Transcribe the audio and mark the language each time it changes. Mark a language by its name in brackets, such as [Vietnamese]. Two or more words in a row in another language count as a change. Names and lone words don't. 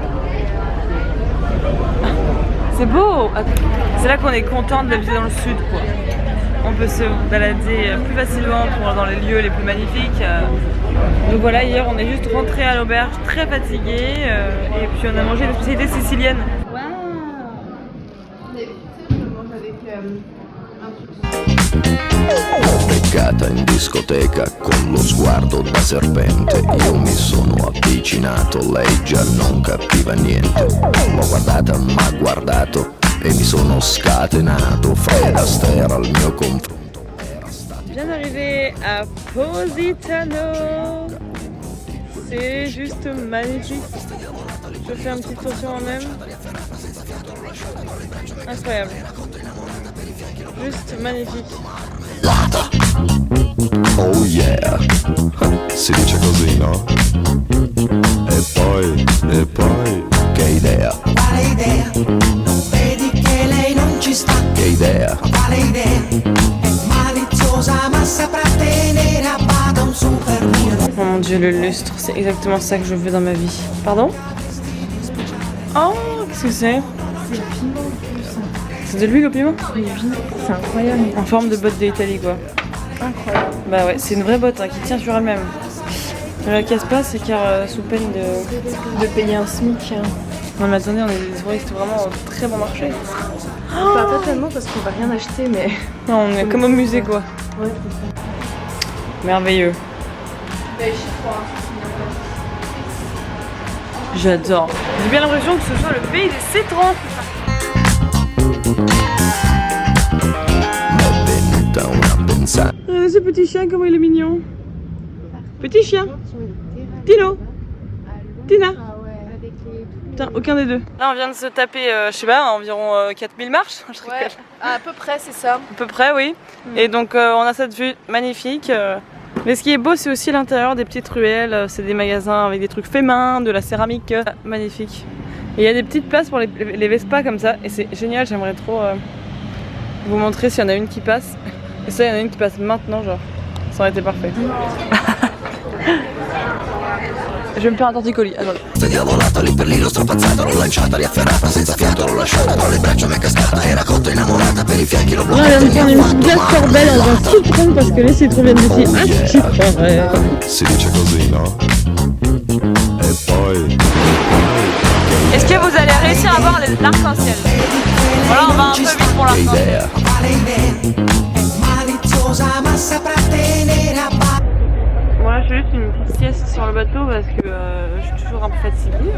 [French] C'est beau! C'est là qu'on est content d'habiter dans le sud, quoi. On peut se balader plus facilement dans les lieux les plus magnifiques. Donc voilà, hier on est juste rentré à l'auberge très fatigué et puis on a mangé une spécialité sicilienne. [Italian] Beccata in discoteca con lo sguardo da serpente, io mi sono avvicinato, lei già non capiva niente. L'ho guardata, m'ha guardato e mi sono scatenato. Fred Astaire al mio confronto. [French] Bien arrivé à Positano. C'est juste magnifique. Je fais un petit tour sur moi-même. Incroyable. Juste magnifique. [English] Oh yeah, [Italian] si dice così, no? E poi, che idea? Quale idea? Non vedi che lei non ci sta? Che idea? Quale idea? È maliziosa ma saprà tenere a bada un super mio. [French] Oh mon dieu, le lustre, c'est exactement ça que je veux dans ma vie. Pardon? Oh, qu'est-ce que c'est? C'est le piment. C'est de l'huile au piment? Oui, c'est incroyable. En forme de botte d'Italie, quoi. Incroyable. Bah ouais, c'est une vraie botte qui tient sur elle-même. Ne la casse pas, c'est car sous peine de payer un SMIC. Non mais attendez, on est des touristes vraiment au très bon marché. Pas tellement parce qu'on va rien acheter, mais... Non, on est comme au musée, quoi. Ouais, Merveilleux. J'adore. J'ai bien l'impression que ce soit le pays des citrons. [Italian] M'è venuta una pensata. [French] Regardez ce petit chien, comment il est mignon. Petit chien. Tino. Tina. Putain, aucun des deux. Là, on vient de se taper, je sais pas, environ 4000 marches. Je Ouais, à peu près, c'est ça. À peu près, oui. Et donc, on a cette vue magnifique. Mais ce qui est beau, c'est aussi l'intérieur des petites ruelles. C'est des magasins avec des trucs faits main, de la céramique. Magnifique. Et il y a des petites places pour les Vespas comme ça. Et c'est génial, j'aimerais trop vous montrer s'il y en a une qui passe. Et ça, il y en a une qui passe maintenant, genre. Ça aurait été parfait. Je vais me faire un torticolis. Attends. [Italian] Diavolata lì per lì l'ho strapazzata, l'ho lanciata, riafferrata, senza fiato l'ho lasciata, tra le braccia mi è cascata, era cotta innamorata, per i fianchi l'ho [French] Là, on vient de prendre une petite glace Corbel dans un citron parce que les citrons viennent d'ici. Ah, citron, ouais. [Italian] Si dice così, no? E poi... [French] Est-ce que vous allez réussir à voir l'arc-en-ciel? Voilà, on va un peu vite pour l'arc-en-ciel. Voilà, je fais juste une petite sieste sur le bateau parce que je suis toujours un peu fatiguée.